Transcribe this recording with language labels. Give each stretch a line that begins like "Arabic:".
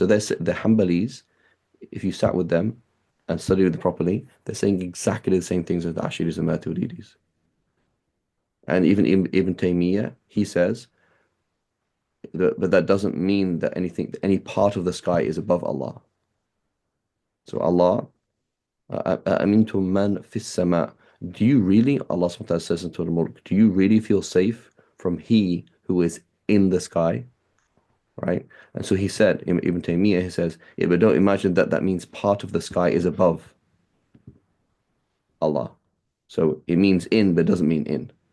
English: So the Hanbalis, if you sat with them and studied them properly, they're saying exactly the same things as the Asharis and Maturidis. And even Ibn Taymiyyah, he says, but that doesn't mean that any part of the sky is above Allah. So Allah,
Arabic: أَأَمِنْتُم مَّن فِي السَّمَاءِ.
English: Do you really, Allah subhanahu wa ta'ala says in Surah Al-Mulk, do you really feel safe from He who is in the sky? Right? And so he said, Ibn Taymiyyah, he says, yeah, but don't imagine that that means part of the sky is above Allah. So it means in, but it doesn't mean in.